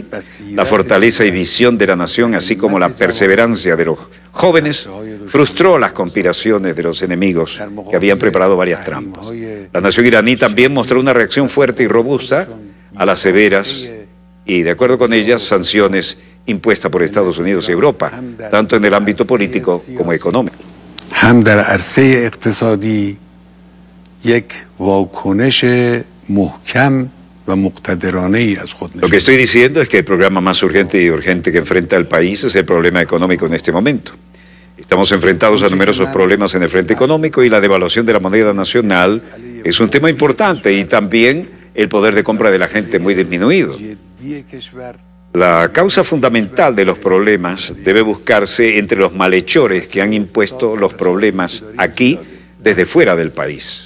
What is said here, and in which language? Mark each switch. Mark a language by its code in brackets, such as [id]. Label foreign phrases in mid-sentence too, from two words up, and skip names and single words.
[es] La fortaleza y visión de la nación, así como la perseverancia de los jóvenes, frustró las conspiraciones de los enemigos que habían preparado varias trampas. La nación iraní también mostró una reacción fuerte y robusta a las severas y, de acuerdo con ellas, sanciones impuestas por Estados Unidos y Europa, tanto en el ámbito político como económico. [fa] هم در عرصه اقتصادی یک واکنش محکم و مقتدرانه ای از خود نشون. [es] Lo que estoy diciendo es que el problema más urgente y urgente que enfrenta el país es el problema económico en este momento. Estamos enfrentados a numerosos problemas en el frente económico y la devaluación de la moneda nacional es un tema importante y también el poder de compra de la gente muy disminuido. La causa fundamental de los problemas debe buscarse entre los malhechores que han impuesto los problemas aquí desde fuera del país.